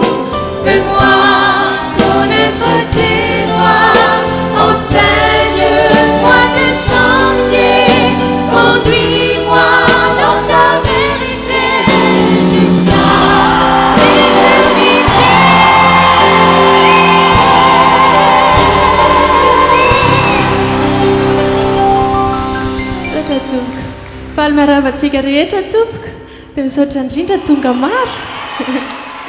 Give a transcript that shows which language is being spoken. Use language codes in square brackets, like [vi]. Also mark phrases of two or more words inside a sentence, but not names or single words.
[fr] Fais-moi connaître tes voies, enseigne-moi tes sentiers, conduis-moi dans ta vérité jusqu'à l'éternité. [mg] Satatuk, falmarava antsika rehetra tompoko, dia misaotra indrindra tonga maro.